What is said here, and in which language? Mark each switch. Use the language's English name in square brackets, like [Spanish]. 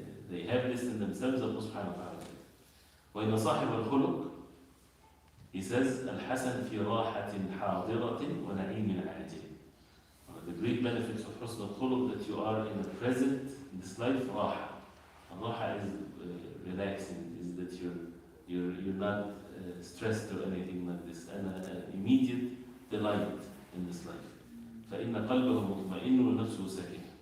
[English] They have this in themselves, Allah subhanahu wa ta'ala. [Arabic] وَإِنَّ صَاحِبَ الْخُلُقِ, [English] he says, [Arabic] الْحَسَنْ فِي رَاحَةٍ حَاضِرَةٍ وَنَعِيمٍ عَاجِلٍ. [English] One of the great benefits of husn al-khuluq, that you are in the present, in this life, raha. Raha is relaxing, is that you're not stressed or anything like this, and an immediate delight in this life. [Arabic] فَإِنَّ قَلْبَهُ مُطْمَئِنٌ وَنَفْسُهُ سَكِينٌ.